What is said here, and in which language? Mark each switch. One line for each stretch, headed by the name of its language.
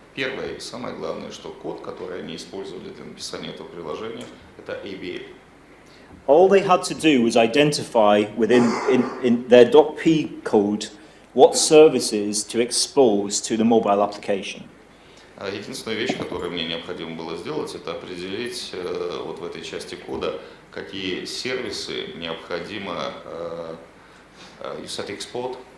Russian: Первое и самое главное, что код, который они использовали для написания этого приложения, это ABL.
English: All they had to do was identify within in their .p code what services to expose to the mobile application.
Russian: Единственная вещь, которую мне необходимо было сделать, это определить вот в этой части кода, какие сервисы необходимо export.